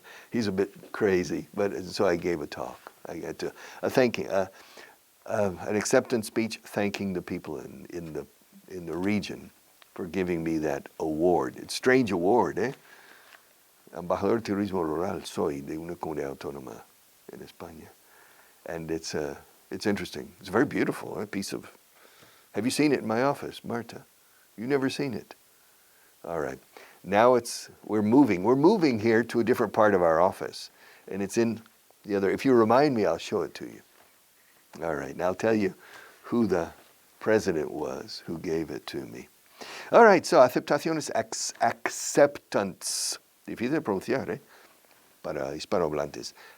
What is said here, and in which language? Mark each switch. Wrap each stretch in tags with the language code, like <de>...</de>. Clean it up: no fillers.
<en>He's a bit crazy, but so I gave a talk. I got to an acceptance speech thanking the people in the region for giving me that award. It's a strange award, eh?</en> <es>Embajador de Turismo Rural soy de una comunidad autónoma en España.</es> <en>And it's interesting. It's very beautiful, a piece of... Have you seen it in my office, Marta? You've never seen it? All right. Now we're moving here to a different part of our office. And it's in the other... If you remind me, I'll show it to you. All right. Now I'll tell you who the president was who gave it to me. All right.</en> <es>So aceptación es acceptance. Difícil de pronunciar, ¿eh? Para hispanohablantes.</es>